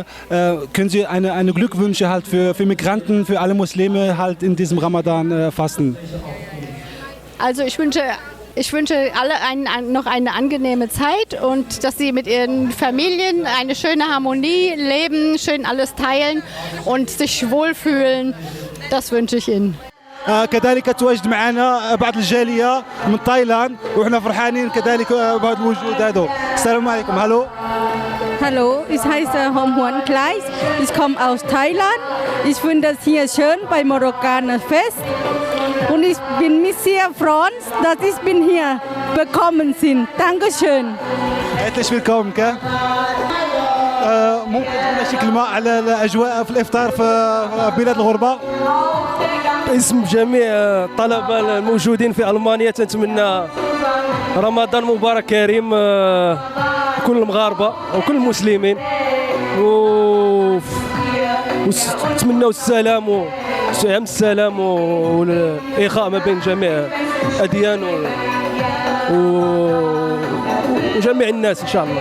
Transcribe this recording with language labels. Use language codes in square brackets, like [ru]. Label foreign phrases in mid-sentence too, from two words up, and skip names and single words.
[de] Können Sie eine Glückwünsche halt für Migranten, für alle Muslime halt in diesem Ramadan fasten? Also ich wünsche alle noch eine angenehme Zeit und dass sie mit ihren Familien eine schöne Harmonie leben, schön alles teilen und sich wohlfühlen. Das wünsche ich Ihnen. [ar] كذلك تواجد معنا بعض الجاليه من تايلاند وحنا فرحانين كذلك بهذا الوجود هذا. السلام عليكم. [de] Hallo. Hallo, ich heiße Hom Huan Kleis. Ich komme aus Thailand. Ich finde das hier schön bei Marokkaner Fest. Und ich bin mich sehr froh, dass ich hier bekommen bin. Dankeschön. Herzlich willkommen. [ar] ممكن تقول شي كلمة على الأجواء في الإفطار في بلاد الغربة؟ باسم جميع الطلبة الموجودين في ألمانيا تنتمنى رمضان مبارك كريم كل المغاربة وكل المسلمين ونتمنوا السلام والإخاء ما بين جميع الأديان وجميع الناس إن شاء الله.